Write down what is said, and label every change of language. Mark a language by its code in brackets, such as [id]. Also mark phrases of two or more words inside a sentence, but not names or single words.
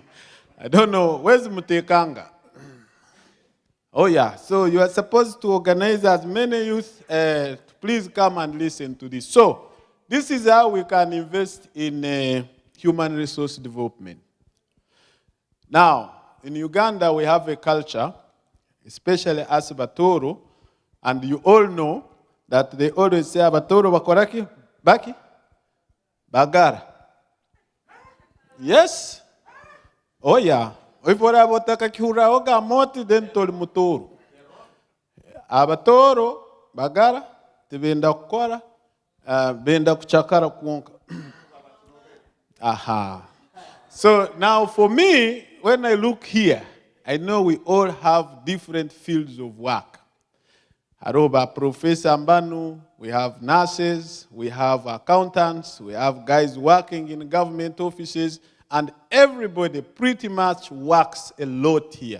[en] I don't know, where's Mutekanga? Oh yeah, so you are supposed to organize as many youth to please come and listen to this. So, this is how we can invest in human resource development. Now, in Uganda, we have a culture, especially as Tooro, and you all know that they always say, [ttj] Tooro bakoraki, baki, bagara. [en] Yes? Oh yeah. Oivora botaka kihura oga moti dentol mutoro. [ttj] Abatoro, bagara, tibenda kukora, benda kuchakara kuonka. Aha. [en] So now for me, when I look here, I know we all have different fields of work. Aroba Professor Mbanu, we have nurses, we have accountants, we have guys working in government offices, and everybody pretty much works a lot here.